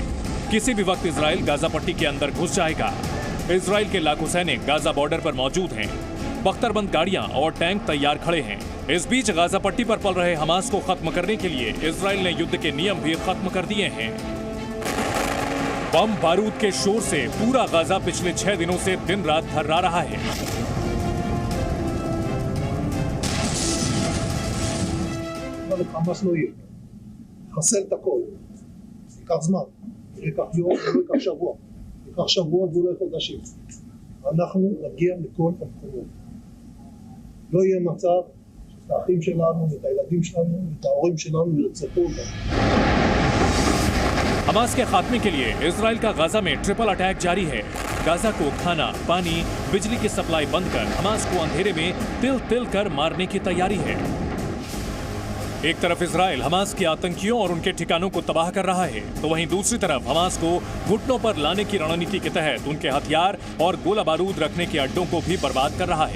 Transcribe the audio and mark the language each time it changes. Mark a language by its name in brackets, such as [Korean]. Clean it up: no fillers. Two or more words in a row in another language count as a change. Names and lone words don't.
[Hindi] किसी भी वक्त इजराइल गाजा पट्टी के अंदर घुस जाएगा। इजराइल के लाखों सैनिक गाजा बॉर्डर पर मौजूद हैं। बख्तरबंद गाड़ियां और टैंक तैयार खड़े हैं। इस बीच गाजा पट्टी पर पल रहे हमास को खत्म करने के लिए इजराइल ने युद्ध के नियम भी खत्म कर दिए हैं। बम बारूद के शोर से पूरा गाजा पिछले 6 दिनों से दिन रात थर्रा रहा है। [Hebrew] חמאס לא יהיה. חסל את הכל. ייקח זמן. ייקח יום, לא ייקח שבוע. ייקח שבועות ואולי חודשים. אנחנו נגיע לכל המקומות. לא יהיה מצב שאת האחים שלנו, את הילדים שלנו, את ההורים שלנו ירצחו אותם. [Hindi] हमास के खात्मे के लिए इजराइल का गाजा में [English] triple attack [Hindi] जारी है। गाजा को खाना, पानी, बिजली की सप्लाई बंद कर हमास को अंधेरे में तिल तिल कर मारने की तैयारी है। एक तरफ इजराइल हमास के आतंकियों और उनके ठिकानों को तबाह कर रहा है, तो वहीं दूसरी तरफ हमास को घुटनों पर लाने की रणनीति के तहत उनके हथियार और गोला बारूद रखने के अड्डों को भी बर्बाद कर रहा है।